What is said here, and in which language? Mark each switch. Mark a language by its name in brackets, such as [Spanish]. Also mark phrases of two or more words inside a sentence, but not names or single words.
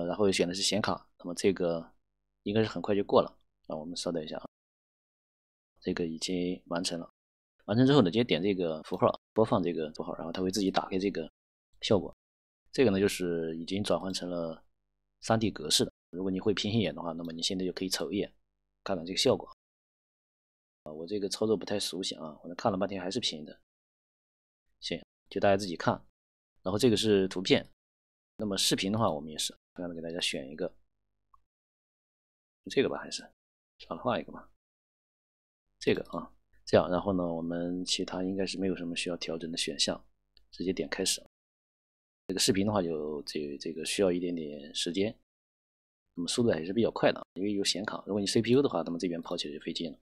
[Chinese] 然後選的是顯卡，那麼這個應該是很快就過了。我們稍等一下啊，這個已經完成了。完成之後呢，直接點這個符號，播放這個符號，然後它會自己打開這個效果。這個呢，就是已經轉換成了 3D 格式的。如果你會平行眼的話，那麼你現在就可以瞅一眼，看看這個效果。我這個操作不太熟悉啊，我看了半天還是平的。行，就大家自己看。然後這個是圖片，那麼視頻的話，我們也是同樣的給大家選一個，這個吧，還是算了，換一個吧，這個啊，這樣，然後呢，我們其他應該是沒有什麼需要調整的選項，直接點開始。這個視頻的話就這個需要一點點時間，那麼速度還是比較快的，因為有顯卡，如果你 CPU 的話，那麼這邊跑起來就費勁了。